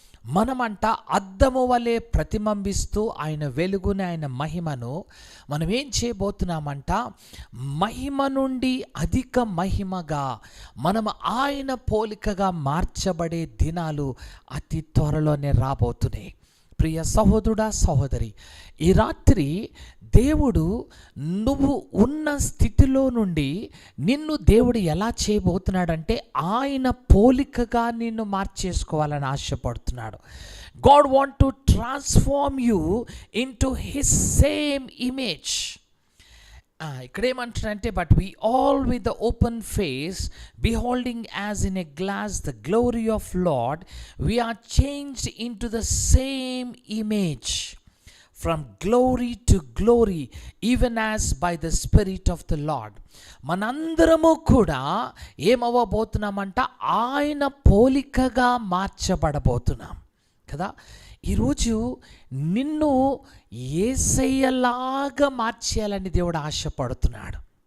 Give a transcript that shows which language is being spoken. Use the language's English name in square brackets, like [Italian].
[Telugu] మనమంట అద్దము వలె ప్రతిబింబిస్తూ ఆయన వెలుగుని, ఆయన మహిమను మనం ఏం చేయబోతున్నామంట, మహిమ నుండి అధిక మహిమగా మనం ఆయన పోలికగా మార్చబడే దినాలు అతి త్వరలోనే రాబోతున్నాయి. ప్రియ సహోదరుడా, సహోదరి, ఈ రాత్రి దేవుడు నువ్వు ఉన్న స్థితిలో నుండి నిన్ను దేవుడు ఎలా చేయబోతున్నాడంటే ఆయన పోలికగా నిన్ను మార్చేసుకోవాలని ఆశపడుతున్నాడు. [English] God want to transform you into his same image. [Telugu] ఇక్కడ ఏమంటారంటే, [English] But we all with the open face beholding as in a glass the glory of Lord, we are changed into the same image from glory to glory, even as by the Spirit of the Lord. [Telugu] మనందరము కూడా ఏమవ్వబోతున్నామంట, ఆయన పోలికగా మార్చబడబోతున్నాం కదా. ఈరోజు నిన్ను యేసయ్యలాగా మార్చేయాలని దేవుడు ఆశపడుతున్నాడు.